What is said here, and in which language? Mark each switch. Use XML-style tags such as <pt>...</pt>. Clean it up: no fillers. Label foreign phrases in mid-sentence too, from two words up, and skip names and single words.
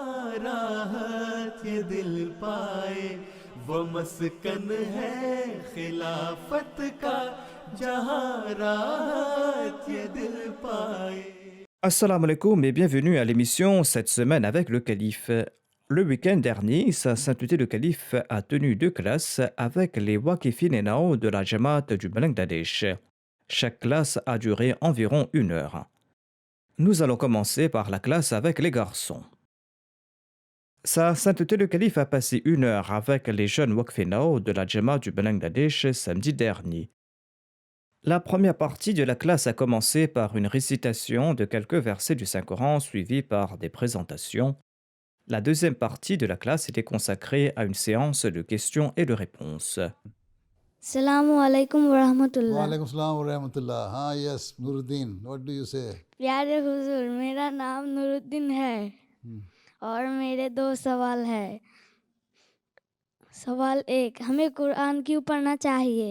<ur>راحت یہ دل پائے، وہ مسکن ہے خلافت کا، جہاں راحت یہ دل پائے.</ur> <ar>السلام عليكم</ar> <fr>et bienvenue à l'émission cette semaine avec le calife. Le week-end dernier, Sa Sainteté le Calife a tenu 2 classes avec les Waqifin et Nao de la Jamaat du Bangladesh. Chaque classe a duré environ 1 heure. Nous allons commencer par la classe avec les garçons. Sa Sainteté le Calife a passé 1 heure avec les jeunes Waqifin Nao de la Jamaat du Bangladesh samedi dernier. La première partie de la classe a commencé par une récitation de quelques versets du Saint-Coran suivie par des présentations. La deuxième partie de la classe était consacrée à une séance de questions et de réponses.</fr> <ar>السلام عليكم ورحمة الله. وعلیکم السلام ورحمۃ اللہ.</ar> <en>ہاں yes نور الدین, what do you say؟</en> <ur>پیارے حضور, میرا نام نور الدین ہے اور میرے 2 سوال ہے. سوال 1, ہمیں قرآن کیوں پڑھنا چاہیے؟</ur>